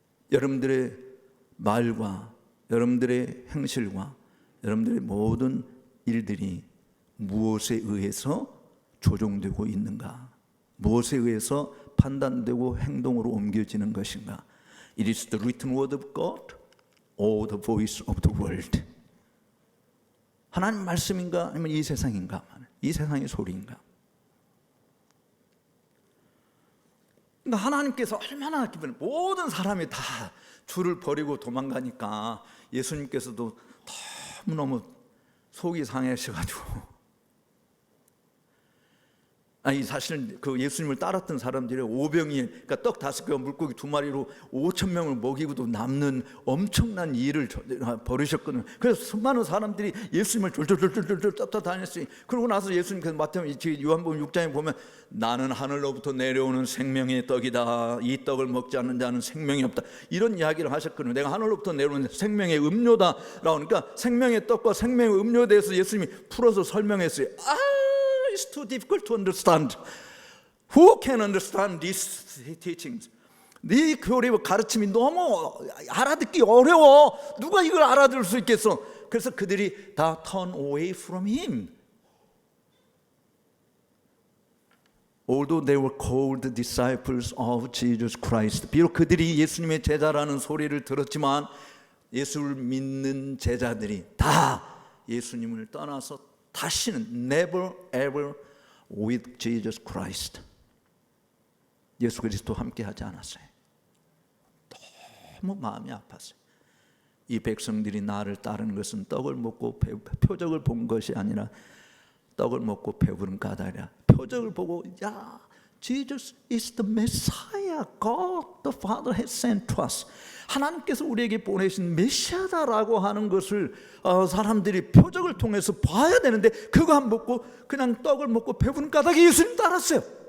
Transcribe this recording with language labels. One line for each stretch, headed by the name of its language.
Korean: 여러분들의 말과 여러분들의 행실과 여러분들의 모든 일들이 무엇에 의해서 조종되고 있는가? 무엇에 의해서 판단되고 행동으로 옮겨지는 것인가?
English: It is the written word of God or the voice of the world.
Korean: 하나님 말씀인가 아니면 이 세상인가? 이 세상의 소리인가? 그러니까 하나님께서 얼마나 기쁘면 모든 사람이 다 줄을 버리고 도망가니까 예수님께서도 너무너무 속이 상하셔가지고 아니 사실 그 예수님을 따랐던 사람들이 오병이 그러니까 떡 5개와 물고기 2마리로 5,000명을 먹이고도 남는 엄청난 일을 벌이셨거든요. 그래서 수많은 사람들이 예수님을 졸졸졸졸졸 쫓아다녔어요. 그러고 나서 예수님께서 마태복음 요한복음 6장에 보면 나는 하늘로부터 내려오는 생명의 떡이다. 이 떡을 먹지 않는 자는 생명이 없다. 이런 이야기를 하셨거든요. 내가 하늘로부터 내려오는 생명의 음료다라고 하니까 생명의 떡과 생명의 음료에 대해서 예수님이 풀어서 설명했어요.
English: It's too difficult to understand. Who can understand these teachings?
Korean: 네 교리 가르침이 너무 알아듣기 어려워. 누가 이걸 알아들을 수 있겠어? 그래서 그들이 다
English: turn away from him. Although they were called disciples of Jesus Christ.
Korean: 비록 그들이 예수님의 제자라는 소리를 들었지만 예수를 믿는 제자들이 다 예수님을 떠나서 다시는
English: never ever with Jesus Christ.
Korean: 예수 그리스도 함께 하지 않았어요. 너무 마음이 아팠어요. 이 백성들이 나를 따르는 것은 떡을 먹고 표적을 본 것이 아니라 떡을 먹고 배부른 까닭이라. 표적을 보고 야,
English: Jesus is the Messiah. God the Father has sent to us.
Korean: 하나님께서 우리에게 보내신 메시아다라고 하는 것을 사람들이 표적을 통해서 봐야 되는데 그거 안 먹고 그냥 떡을 먹고 배부른 까닭에 예수님 따랐어요.